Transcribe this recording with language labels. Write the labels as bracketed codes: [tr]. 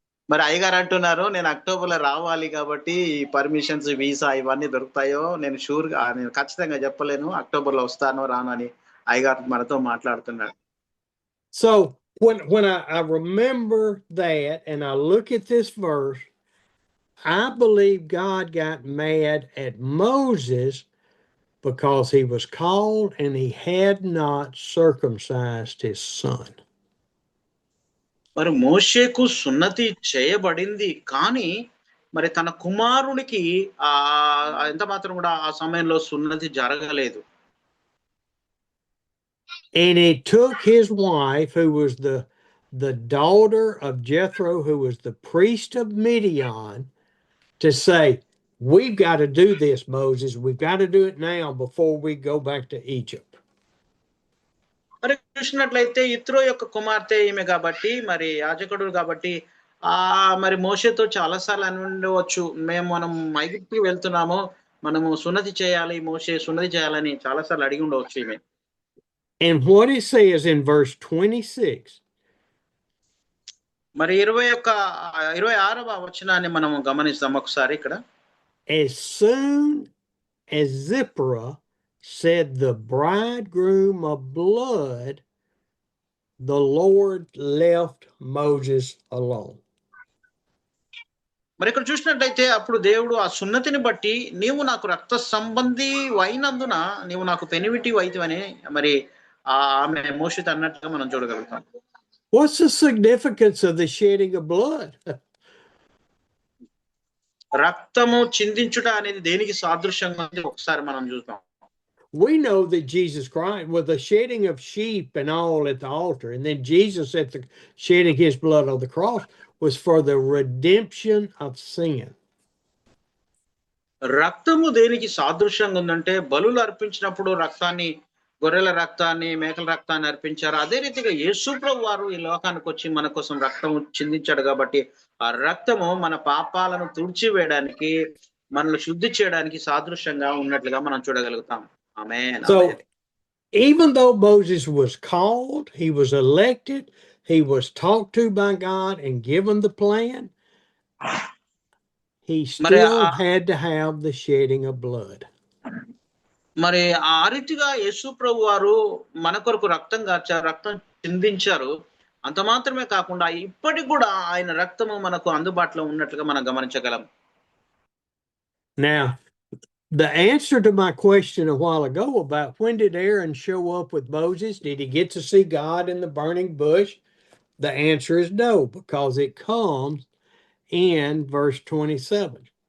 [te] మరి అయ్యగారు అంటున్నారు, నేను అక్టోబర్లో రావాలి కాబట్టి పర్మిషన్స్, వీసా ఇవన్నీ దొరుకుతాయో నేను షూర్గా, నేను ఖచ్చితంగా చెప్పలేను అక్టోబర్లో వస్తానో రానని అయ్యగారు మనతో మాట్లాడుతున్నాడు. [en] So when I remember that and I look at this verse, I believe God got mad at Moses because he was called and he had not circumcised his son. [te] మరి మోషేకు సున్నతి చేయబడింది, కానీ మరి తన కుమారునికి ఎంత మాత్రం కూడా ఆ సమయంలో సున్నతి జరగలేదు. [en] And he took his wife, who was the daughter of Jethro, who was the priest of Midian, to say, we've got to do this, Moses. We've got to do it now before we go back to Egypt. [te] మరి చూసినట్లయితే ఇత్రో యొక్క కుమార్తె ఈమె కాబట్టి, మరి యాజకుడు కాబట్టి మరి మోషేతో చాలా సార్లు అని ఉండవచ్చు, మనం ఐగుప్తుకి వెళ్తున్నాము, మనము సున్నతి చేయాలి, మోషే సున్నతి చేయాలని చాలా సార్లు అడిగి ఉండవచ్చు ఈమె. [en] And what it says in verse 26, [te] మరి 26వ వచనాన్ని మనం గమనిస్తాం ఒకసారి ఇక్కడ. [en] as soon as Zipporah said the bridegroom of blood, the Lord left Moses alone. [te] మరి ఇక్కడ చూసినట్లయితే అప్పుడు దేవుడు ఆ సున్నతిని బట్టి, నీవు నాకు రక్త సంబంధి అయినందున నీవు నాకు పెనివిటి వైతివని మరి ఆమె మోషేతో అన్నట్టుగా మనం చూడగలుగుతాం. [en] What's the significance of the shedding of blood? [te] రక్తము చిందించుట అనేది దేనికి సాదృశ్యంగా ఉంది ఒకసారి మనం చూద్దాం. [en] We know that Jesus Christ, with the shedding of sheep and all at the altar, and then Jesus at the shedding his blood on the cross, was for the redemption of sin. [te] రక్తము దేనికి సాదృశ్యంగా ఉందంటే, బలులు అర్పించినప్పుడు రక్తాన్ని, గొర్రెల రక్తాన్ని, మేకల రక్తాన్ని అర్పించారు. అదే రీతిగా యేసు ప్రభు వారు ఈ లోకానికి వచ్చి మన కోసం రక్తము చిందించాడు కాబట్టి ఆ రక్తము మన పాపాలను తుడిచివేయడానికి, మనల్ని శుద్ధి చేయడానికి సాదృశ్యంగా ఉన్నట్లుగా మనం చూడగలుగుతాం. ఆమేన్. [en] So, even though Moses was called, he was elected, he was talked to by God and given the plan, he still had to have the shedding of blood. [te] మరి ఆ రీతిగా యేసు ప్రభు వారు మన కొరకు రక్తం కార్చారు, రక్తం చిందించారు. అంత మాత్రమే కాకుండా ఇప్పటికి కూడా ఆయన రక్తము మనకు అందుబాటులో ఉన్నట్లుగా మనం గమనించగలం. [en] Now, the answer to my question a while ago about when did Aaron show up with Moses? Did he get to see God in the burning bush? The answer is no, because it comes in verse 27.